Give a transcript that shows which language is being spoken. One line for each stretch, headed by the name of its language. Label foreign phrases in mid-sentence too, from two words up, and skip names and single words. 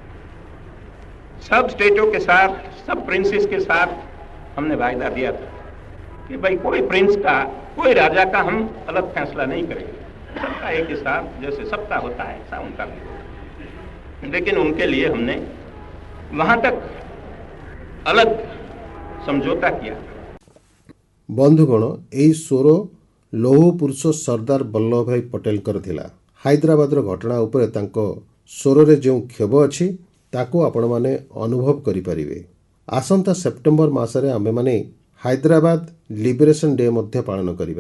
Hindi: सब स्टेटों के साथ, सब प्रिंसेस के साथ हमने वायदा दिया था कि भाई कोई प्रिंस का, कोई राजा का हम अलग फैसला नहीं करेंगे, सबका एक ही साथ जैसे सबका होता है ऐसा उनका भी होगा। लेकिन उनके लिए हमने वहां तक अलग समझौता किया।
Odia: ବନ୍ଧୁଗଣ, ଏହି ସ୍ୱର ଲୌହ ପୁରୁଷ ସର୍ଦ୍ଦାର ବଲ୍ଲଭ ଭାଇ ପଟେଲଙ୍କର ଥିଲା। ହାଇଦ୍ରାବାଦର ଘଟଣା ଉପରେ ତାଙ୍କ ସ୍ୱରରେ ଯେଉଁ କ୍ଷୋଭ ଅଛି ତାକୁ ଆପଣମାନେ ଅନୁଭବ କରିପାରିବେ। ଆସନ୍ତା ସେପ୍ଟେମ୍ବର ମାସରେ ଆମ୍ଭେମାନେ ହାଇଦ୍ରାବାଦ
English: liberation day
Odia: ମଧ୍ୟ ପାଳନ କରିବା।